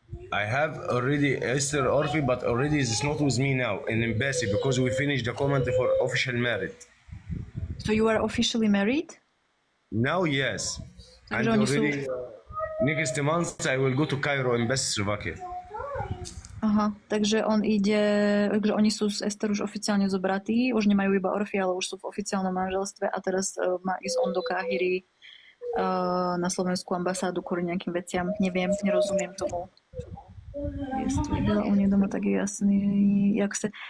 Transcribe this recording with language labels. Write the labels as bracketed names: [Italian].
[English] I have already Esther Orphy, but already it's not with me now in embassy because we finished the comment for official married. So you are officially married? Now, yes. And [Slovak] Takže oni sú... [English] already next month I will go to Cairo, embassy Slovakia. [Slovak] Aha, takže on ide, takže oni sú s Esther už oficiálne zobratí, už nemajú iba Orphy, ale už sú v oficiálnom manželstve a teraz má ísť on do Káhiry na slovenskú ambasádu kvôli nejakým veciam. Neviem, nerozumiem tomu. [Czech] Jestli byla u něj doma, tak je jasný, jak se...